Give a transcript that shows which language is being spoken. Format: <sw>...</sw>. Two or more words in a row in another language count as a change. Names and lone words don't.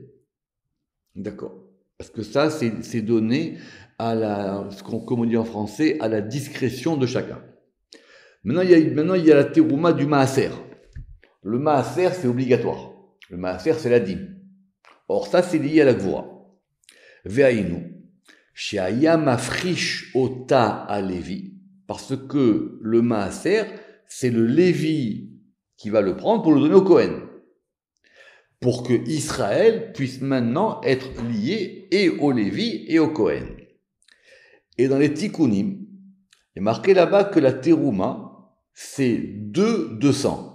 <fr>D'accord. Parce que ça, c'est donné à comme on dit en français, à la discrétion de chacun. Maintenant, il y a la terouma du maaser. Le maaser, c'est obligatoire. Le maaser, c'est la dîme. Or, ça, c'est lié à la gvura.</fr> <he>ועיינו שהיה מפריש אותה</he> <fr>à Lévi, parce que le maaser, c'est le Lévi qui va le prendre pour le donner au Kohen. pour que Israël puisse maintenant être lié et au Lévi et au Cohen. Et dans les Tikkunim, il est marqué là-bas que la terouma, c'est 200.</fr>